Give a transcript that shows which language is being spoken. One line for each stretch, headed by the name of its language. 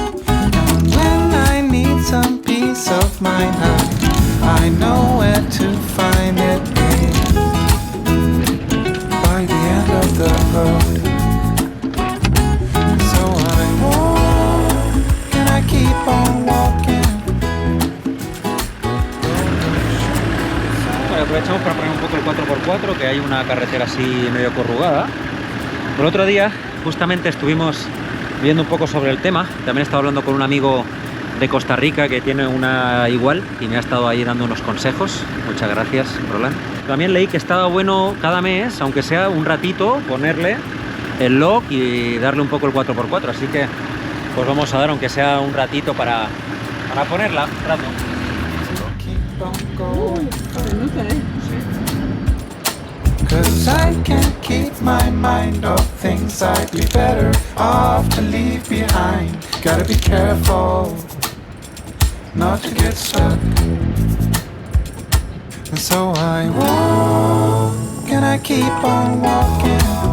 English: And when I need some peace of mind, I know where to find it. By the end of the road, so I walk and I keep on walking.
Spanish: Aprovechamos para poner un poco el 4x4, que hay una carretera así medio corrugada. El otro día justamente estuvimos viendo un poco sobre el tema. También he estado hablando con un amigo de Costa Rica que tiene una igual y me ha estado ahí dando unos consejos. Muchas gracias, Roland. También leí que estaba bueno cada mes, aunque sea un ratito, ponerle el lock y darle un poco el 4x4. Así que pues vamos a dar, aunque sea un ratito para ponerla, un rato.
English: Cause I can't keep my mind off things I'd be better off to leave behind. Gotta be careful not to get stuck. And so I walk and I keep on walking.